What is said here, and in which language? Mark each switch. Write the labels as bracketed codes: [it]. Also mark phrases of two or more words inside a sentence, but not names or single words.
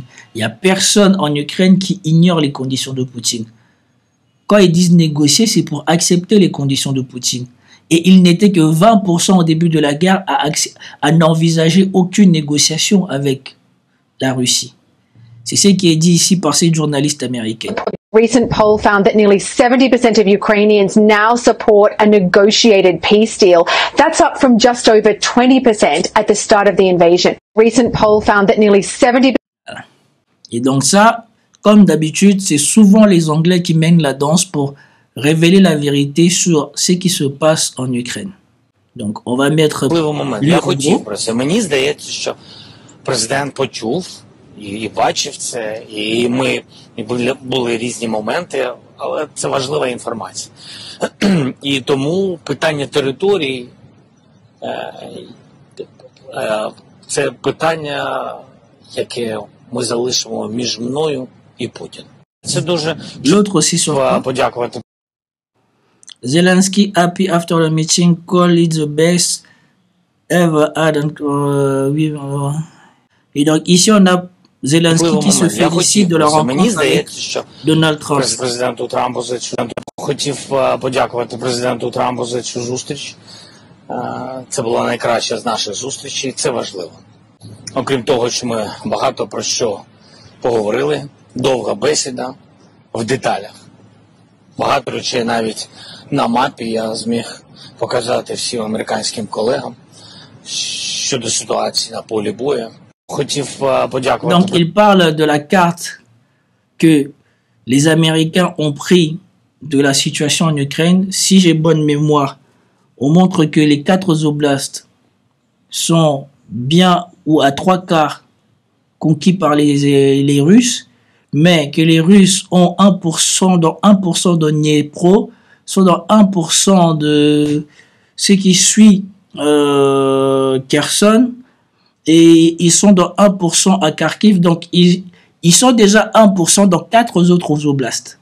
[fr] Il n'y a personne en Ukraine qui ignore les conditions de Poutine. Quand ils disent négocier, c'est pour accepter les conditions de Poutine. Et il n'était que 20% au début de la guerre à n'envisager aucune négociation avec la Russie. C'est ce qui est dit ici par cette journaliste américaine. [en] Recent poll found that nearly 70% of Ukrainians now support a negotiated peace deal. That's up from just over 20% at the start of the invasion. Recent poll found that nearly 70%. [fr] Et donc ça, comme d'habitude, c'est souvent les Anglais qui mènent la danse pour révéler la vérité sur ce qui se passe en Ukraine. Donc on va mettre... [uk] Я хотів про це. Мені здається, що президент почув і бачив це, і були різні моменти, але це важлива інформація. І тому питання території це питання, яке ми залишимо між мною і Путіним. Це дуже подякувати. [en] Zelensky happy after the meeting, call it the best ever had. [fr] Et donc ici on a Zelensky qui se félicite de la rencontre avec Donald Trump. [uk] Президенту Трампу хотів подякувати президенту Трампу за цю зустріч. Це була найкраща з наших зустрічей, це важливо. Окрім того, що ми багато про що поговорили, довга бесіда в деталях. Багато речей навіть на мапі я зміг показати всім американським колегам щодо ситуації на полі бою. [fr] Donc il parle de la carte que les Américains ont pris de la situation en Ukraine. Si j'ai bonne mémoire, on montre que les 4 oblasts sont bien ou à 3/4 conquis par les Russes, mais que les Russes ont 1% dans 1% de Dniepro, sont dans 1% de ce qui suit Kherson, et ils sont dans 1% à Kharkiv, donc ils sont déjà 1% dans 4 autres oblasts.